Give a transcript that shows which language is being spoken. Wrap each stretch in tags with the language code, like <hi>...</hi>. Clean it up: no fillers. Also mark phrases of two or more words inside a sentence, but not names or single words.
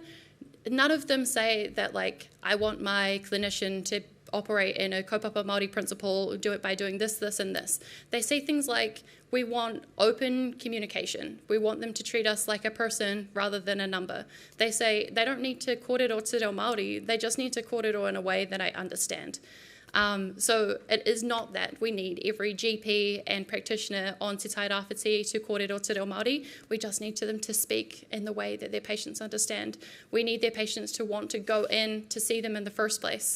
<en>None of them say that, like, I want my clinician to operate in a</en> <mi>kaupapa Māori</mi> <en>principle, do it by doing this, this, and this. They say things like, we want open communication. We want them to treat us like a person rather than a number. They say they don't need to</en> <mi>kōrero te reo Māori,</mi> <en>they just need to kōrero in a way that I understand. So it is not that we need every GP and practitioner on Te Tai Rāwhiti to</en> <mi>kōrero te reo Māori.</mi> <en>We just need them to speak in the way that their patients understand. We need their patients to want to go in to see them in the first place.</en>